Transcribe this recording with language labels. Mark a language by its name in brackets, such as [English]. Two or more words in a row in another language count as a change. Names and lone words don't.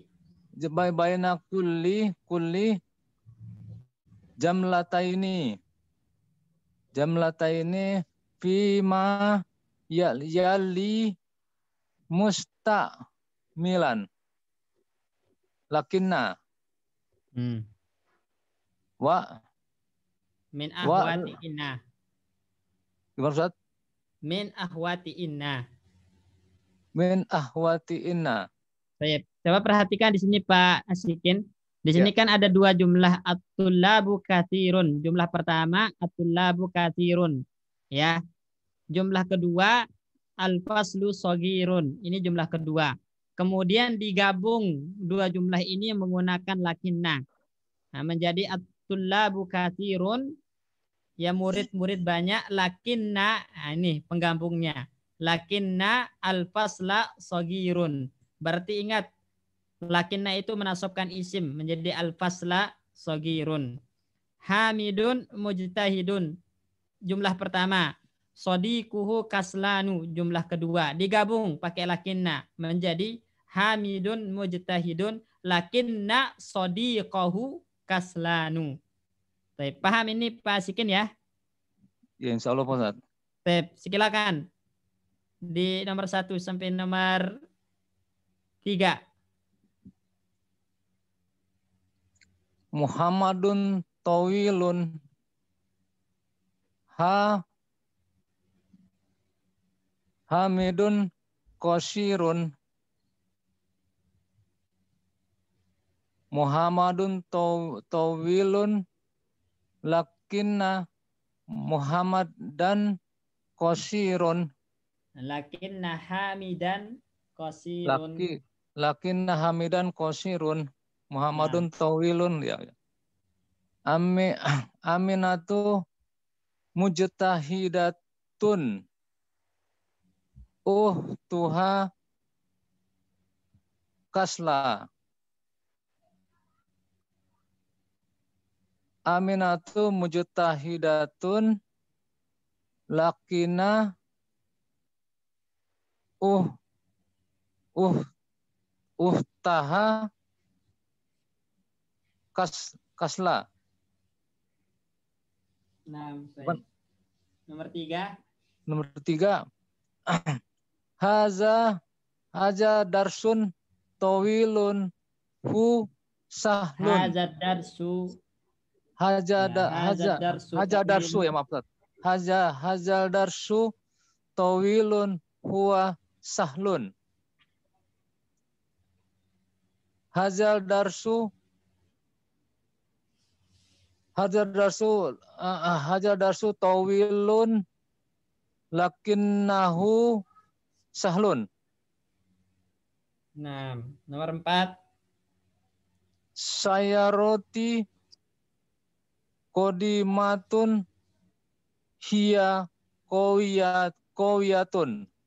[Arabic] بين كل جملتين فيما يلي مستعملا لكن و من أخوات إن. [Indonesian] Gimana Ustaz? [Arabic] من أخوات إن. من أخوات إن. [Indonesian] Baik. Coba perhatikan di sini Pak Asikin. Di sini kan ada dua jumlah, [Arabic] الطلاب كثير. [Indonesian] Jumlah pertama [Arabic] الطلاب كثير. [Indonesian] Ya. Jumlah kedua [Arabic] الفصل صغير. [Indonesian] Ini jumlah kedua. Kemudian digabung dua jumlah ini menggunakan lakinna. Nah, menjadi [Arabic] الطلاب كثير. [Indonesian] Ya, murid-murid banyak, lakinna, nah ini penggabungnya. [Arabic] لكن الفصل صغير. [Indonesian] Berarti ingat, lakinna itu menasabkan isim menjadi [Arabic] الفصل صغير. حامد مجتهد. [Indonesian] Jumlah pertama. [Arabic] صديقه كسلان. [Indonesian] Jumlah kedua. Digabung pakai lakinna menjadi [Arabic] حامد مجتهد لكن صديقه كسلان. [Indonesian] Baik, paham ini Pak Sikin ya? Ya insya Allah Pak Ustadz. Baik, silakan. Di nomor 1 sampai nomor 3. [Arabic] محمد طويل حامد قصير. محمد طويل لكن محمدا قصير. لكن حامدا قصير. لكن حامدا قصير. محمد طويل ya. آمنة مجتهدة. طه كسلى. آمنة مجتهدة لكن طه كسلى. [Indonesian] Nah, nomor 3. Nomor 3. [Arabic] هذا درس طويل هو سهل. هذا درس [Indonesian] ya maaf. [Arabic] هذا درس طويل هو سهل. هذا درس طويل لكنه سهل. [Indonesian] Nah, nomor 4. [Arabic] سيارتي قديمة هي قوية.